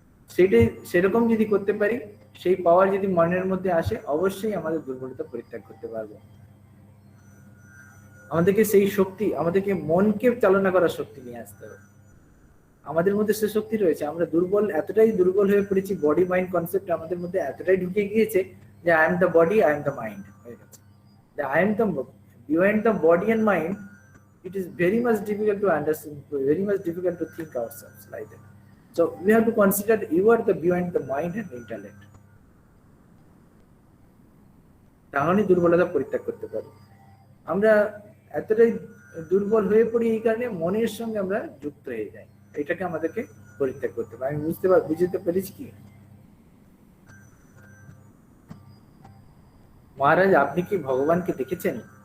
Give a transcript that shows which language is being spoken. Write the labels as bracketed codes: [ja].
[bn] সেটাই সেরকম যদি করতে পারি, সেই পাওয়ার যদি মনের মধ্যে আসে, অবশ্যই আমাদের দুর্বলতা পরিত্যাগ করতে পারবো। আমাদেরকে সেই শক্তি, আমাদেরকে মনকে চালনা করার শক্তি নিয়ে আসতে হবে। আমাদের মধ্যে সে শক্তি রয়েছে, আমরা দুর্বল, এতটাই দুর্বল হয়ে পড়েছি, বডি মাইন্ড কনসেপ্ট আমাদের মধ্যে এতটাই ঢুকে গিয়েছে যে [en] I am the body, I am the mind [bn] হয়ে গেছে। [en] I am the behind the body and mind. It is very much difficult to understand, very much difficult to think ourselves like that. So we have to consider you are the behind the mind and intellect. [bn] তাহলে দুর্বলতা পরিত্যাগ করতে পারি। আমরা এতটাই দুর্বল হয়ে পড়ি এই কারণে মনের সঙ্গে আমরা যুক্ত হয়ে যাই, এটাকে আমাদেরকে পরিত্যাগ করতে পারি। আমি বুঝতে পেরেছি কি মহারাজ, আপনি কি ভগবানকে দেখেছেন?